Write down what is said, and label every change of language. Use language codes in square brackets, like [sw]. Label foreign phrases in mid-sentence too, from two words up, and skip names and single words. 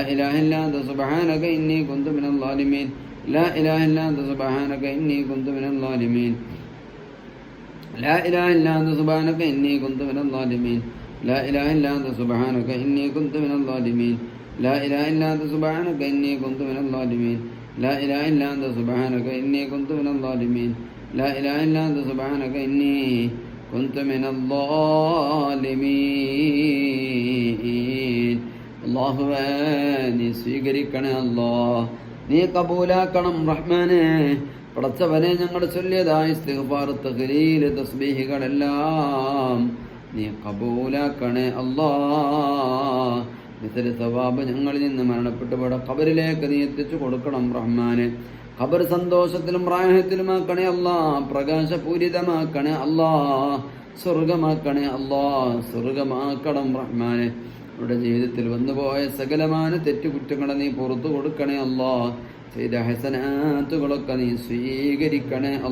[ar] إله إلا أنت سبحانك إني كنت من الظالمين لا إله إلا أنت سبحانك إني كنت من الظالمين لا إله إلا أنت سبحانك إني كنت من الظالمين لا إله إلا أنت سبحانك إني كنت من الظالمين لا إله إلا أنت سبحانك إني كنت من الظالمين لا إله إلا أنت سبحانك إني كنت من الظالمين لا إله إلا أنت سبحانك إني كنت من [ml] الظالمين അല്ലാഹുവേ നീ സ്വീകരിക്കണേ അല്ലാഹ് നീ കബൂലാക്കണം റഹ്മാനേ പടച്ചവനെ ഞങ്ങൾ ചൊല്ലിയതായ ഇസ്തിഗ്ഫാർ തഹ്ലീൽ തസ്ബീഹുകളെല്ലാം നീ കബൂലാക്കണേ അല്ലാഹ് [ar] مثل ثواب [ml] ഞങ്ങളിൽ നിന്ന് മരണപ്പെട്ടുപോയ ഖബറിലേക്ക് നീ എത്തിച്ചു കൊടുക്കണം റഹ്മാനെ ഖബർ സന്തോഷത്തിലും റാഹത്തിലുമാക്കണേ അല്ലാഹ് പ്രകാശപൂരിതമാക്കണേ അല്ലാഹ് സ്വർഗമാക്കണേ അല്ലാഹ് സ്വർഗമാക്കണം റഹ്മാനെ അവരുടെ ജീവിതത്തിൽ വന്നുപോയ സകലമായ തെറ്റുകുറ്റങ്ങളെ നീ പുറത്തു കൊടുക്കണേ അല്ലാഹ് ചെയ്ത ഹസനാത്തുകളൊക്കെ നീ സ്വീകരിക്കണേ